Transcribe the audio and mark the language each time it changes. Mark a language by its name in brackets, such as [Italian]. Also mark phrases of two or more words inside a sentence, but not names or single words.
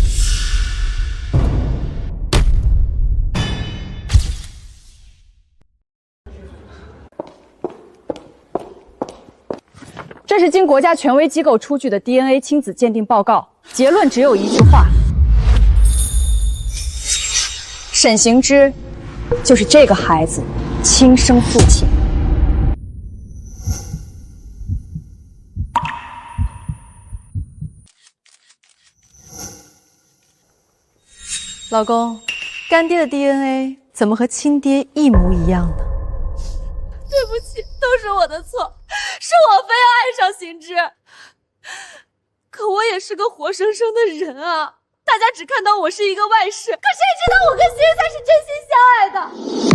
[Chinese] 這是經國家權威機構出具的 DNA 親子鑑定報告，結論只有一句話：沈行之就是這個孩子親生父親。老公，乾爹的 DNA 怎麼和親爹一模一樣呢？對不起，都是我的錯，是我非要愛上行之。可我也是個活生生的人啊，大家只看到我是一個外室，可誰知道我跟行之才是真心相愛的。